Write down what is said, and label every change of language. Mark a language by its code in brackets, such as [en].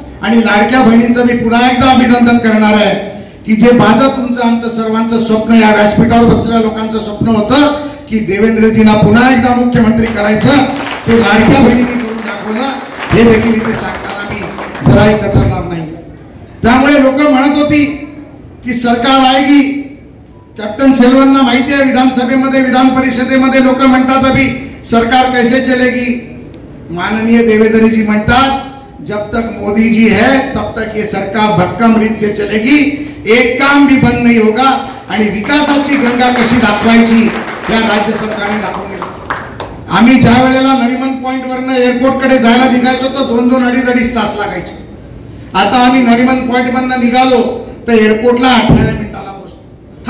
[mr] आणि लाडक्या बहिणींचं मी पुन्हा एकदा अभिनंदन करणार आहे की जे माझं तुमचं आमचं सर्वांचं स्वप्न, या व्यासपीठावर बसलेल्या लोकांचं स्वप्न होतं की देवेंद्रजींना पुन्हा एकदा मुख्यमंत्री करायचं, ते लाडक्या बहिणींनी करून दाखवलं। हे देखील इथे सांगताना मी जराही कचरणार नाही। त्यामुळे लोक म्हणत होती की [hi] सरकार आएगी, [mr] कॅप्टन सेल्वनना माहिती आहे विधानसभेमध्ये, विधान परिषदेमध्ये लोक म्हणतात [hi] अभी सरकार कैसे चलेगी। माननीय देवेंद्र जी [mr] म्हणतात [hi] जब तक मोदी जी है तब तक ये सरकार भक्कम रीत से चलेगी, एक काम भी बंद नहीं होगा। [mr] आणि विकासाची गंगा कशी दाखवायची या राज्य सरकारने दाखवली। आम्ही ज्या वेळेला नरिमन पॉइंट वरनं एअरपोर्ट कडे जायला निघायचो तर 2-2, 2.5 तास लागायचे। आता आम्ही नरिमन पॉइंट मधनं निघालो तर एअरपोर्टला 18 मिनिटाला पोहोचतो।